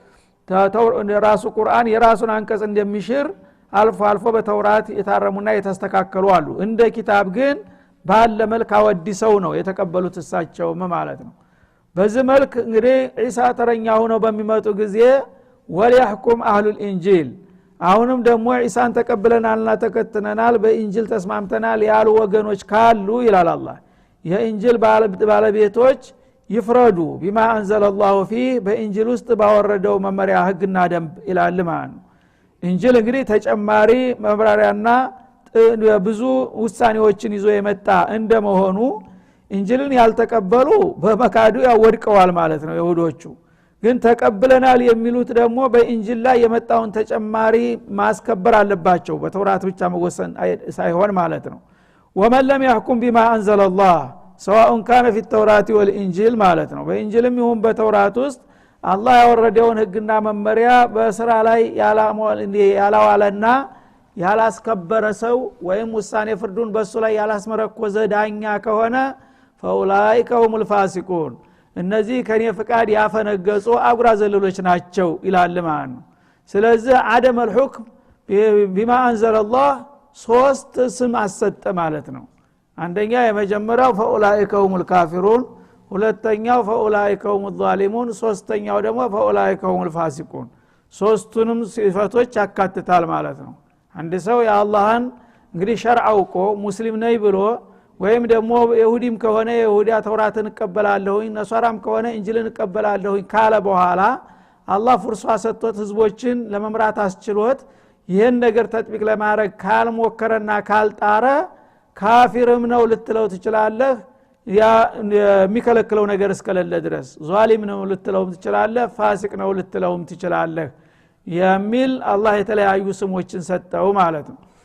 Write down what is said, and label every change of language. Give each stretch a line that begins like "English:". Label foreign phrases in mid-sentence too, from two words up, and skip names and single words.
Amharic: ራሱ ቁርአን የራሱን አንቀጽ እንደሚሽር አልፎ በተውራት የታረሙና የተስተካከሉ አሉ እንደ ኪታብ ግን ባለ መልክ አወዲሰው ነው የተቀበሉት እሳቸው ማለት ነው በዚህ መልክ እንግዲህ ኢሳ ተረኛ ሆነው በሚመጡ ጊዜ
Arabic: وليحكم أهل الإنجيل
Amharic: አሁንም ደግሞ ኢሳን ተቀበለናልና ተከትነናል በኢንጂል ተስማምተናል ያሉ ወገኖች ካሉ ይላል አላህ የኢንጂል ባለቤቶች ይፍረዱ
Arabic: بما أنزل الله فيه
Amharic: በኢንጂል ውስጥ ባወረደው መመሪያ ህግና ደንብ ይላል ማለት ነው ኢንጂል እንግዲህ ተጨማሪ መብራሪያና ብዙ ውሳኔዎችን ይዞ የመጣ እንደመሆኑ ኢንጂልን ያልተቀበሉ በመካዱ ያወድቀዋል ማለት ነው ይሁዶቹ ግን ተቀበለናል የሚሉት ደግሞ በኢንጂል ላይ የመጣውን ተጨማሪ ማስከበር አለባቸው በተውራት ብቻ መወሰን ሳይሆን ማለት ነው
Arabic: ومن لم يحكم بما انزل الله سواء كان في التوراة والانجيل
Amharic: ማለት ነው በኢንጂልም ይሁን በተውራት ውስጥ አላህ ያወረደውን ህግና መመሪያ በስራ ላይ ያላዋለና ያላስከበረ ሰው ወይም ውሳኔ ፍርዱን በሱ ላይ ያላስመረኮዘ ዳኛ ከሆነ
Arabic: فاولئك هم الفاسقون
Amharic: እነዚህ ከኔ ፍቃድ ያፈነገጹ አጉራ ዘለሎች ናቸው ይላል ማለት ነው ስለዚህ አደም
Arabic: الحكم بما انزل الله
Amharic: ሶስት ስም አሰጠ ማለት ነው አንደኛ የመጀመሪያው
Arabic: فاولئك هم الكافرون ሁለተኛው فاولئك هم الظالمون
Amharic: ሶስተኛው ደግሞ
Arabic: فاولئك هم الفاسقون
Amharic: ሶስቱንም ሲፈቶች ያካትታል ማለት ነው አንድ ሰው የአላህን እንግዲህ ሸርዕ አውቆ ሙስሊም ነኝ ብሎ ወይም ደግሞ ይሁዲም ከሆነ ይሁዲያ ተውራትን እቀበላለሁኝ ነሷራም ከሆነ እንጂልን እቀበላለሁኝ ካለ በኋላ አላህ ፍርሷ ሰጥቶት ህዝቦችን ለመምራት አስችሎት ይሄን ነገር ተጥቢቅ ለማድረግ ካልሞከረና ካልጣረ ካፊርም ነው ልትለው ትችላለህ ያ የሚከለክለው ነገር እስከሌለ ድረስ ዟሊም ነው ልትለው ትችላለህ ፋሲቅ ነው ልትለው ትችላለህ የሚል አላህ የተለያዩ ስሞችን ሰጠው ማለት ነው